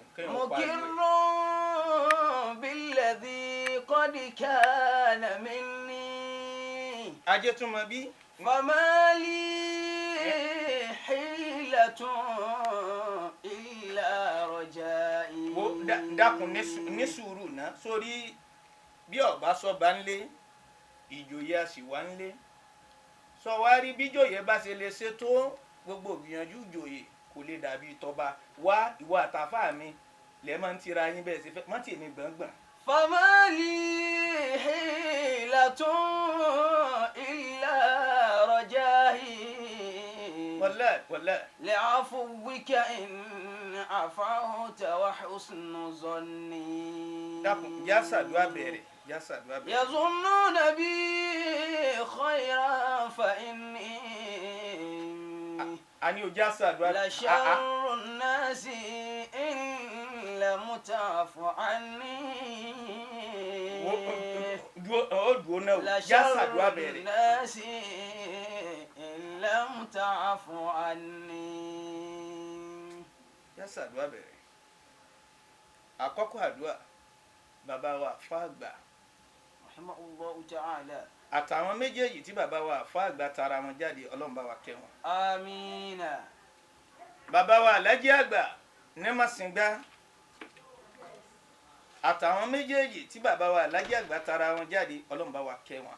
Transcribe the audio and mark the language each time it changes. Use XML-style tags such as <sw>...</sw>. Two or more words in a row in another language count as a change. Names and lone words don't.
<ar>مقر بالذي قد كان مني أجتم بي فما لي حيلة إلا رجائي.</ar> <yo>dákun ní sùúrù náà sórí bí ọba sọba ńlé ìjòyè a sì wá ńlé sọ wá rí bí ìjòyè bá ṣe lè ṣe tó gbogbo ìgbìyànjú ìjòyè kò lè dàbí tọba wá ìwọ àtàfà mi lẹ máa ń tira yín bẹ́ẹ̀ sí fẹ́ má tì mí gbọ̀ngbọ̀n.</yo> <ar>فما لي حيلة إلا رجائي والله لعفوك إن عفوت وحسن ظني.</ar> <yo>dákun já ṣàdúà bẹ̀rẹ̀ já ṣàdúà bẹ̀rẹ̀.</yo> <ar>يظنون بي خيرا فإني</ar> <yo>àní o já ṣàdúà.</yo> <ar>لشر الناس إن لم تعف عني.</ar> <yo>ó dùn náà o já ṣàdúà bẹ̀rẹ̀.</yo> <ar>لشر الناس إن لم تعف عني.</ar> <yo>já ṣàdúà bẹ̀rẹ̀. àkọ́kọ́ àdúà bàbá wa fàgbà</yo> <ar>رحمه الله تعالى.</ar> <yo>àtàwọn méjèèjì tí bàbá wa fàgbà tara wọn jáde Ọlọ́run bá wa kẹ́ wọn. آمين. bàbá wa Alhaji àgbà ní Màsìngbà àtàwọn méjèèjì tí bàbá wa Alhaji àgbà tara wọn jáde Ọlọ́run bá wa kẹ́ wọn.</yo>